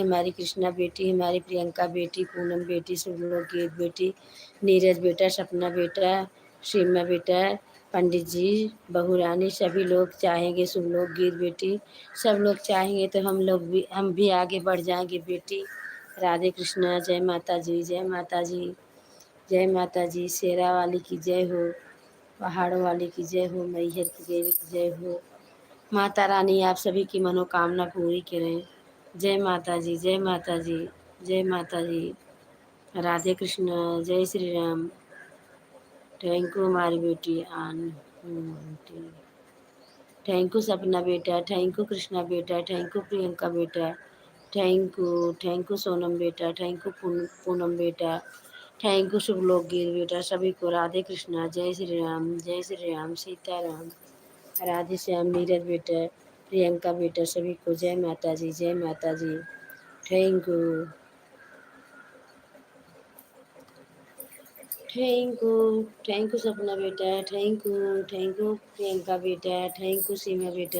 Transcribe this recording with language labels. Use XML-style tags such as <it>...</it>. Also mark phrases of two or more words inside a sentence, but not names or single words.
<hi>हमारी कृष्णा बेटी, हमारी प्रियंका बेटी, पूनम बेटी, शुभलोकगीत बेटी, नीरज बेटा, सपना बेटा, सीमा बेटा, पंडित जी, बहू रानी, सभी लोग चाहेंगे शुभलोकगीत बेटी। सब लोग चाहेंगे तो हम भी आगे बढ़ जाएंगे बेटी। राधे कृष्णा। जय माता जी, जय माता जी, जय माता जी। शेरा वाली की जय हो, पहाड़ों वाली की जय हो, मैहर की देवी की जय हो। माता रानी आप सभी की मनोकामना पूरी करें। जय माता जी, जय माता जी, जय माता जी। राधे कृष्ण। जय श्री राम।</hi> <en>thank you</en> <hi>हमारी बेटी आंटी।</hi> <en>thank you</en> <hi>सपना बेटा,</hi> <en>thank you</en> <hi>कृष्णा बेटा,</hi> <en>thank you</en> <hi>प्रियंका बेटा,</hi> <en>thank you</en> <hi>सोनम बेटा,</hi> <en>thank you</en> <hi>पूनम बेटा,</hi> <en>thank you</en> <hi>शुभलोकगीत बेटा। सभी को राधे कृष्णा। जय श्री राम, जय श्री राम, सीताराम, राधे श्याम, नीरज बेटा, प्रियंका बेटा, सभी को जय माता जी, जय माता जी।</hi> <en>thank you, thank you, thank you</en> <hi>सपना बेटा,</hi> <en>thank you</en> <hi>प्रियंका बेटा,</hi> <en>thank you</en> <hi>सीमा बेटा।</hi>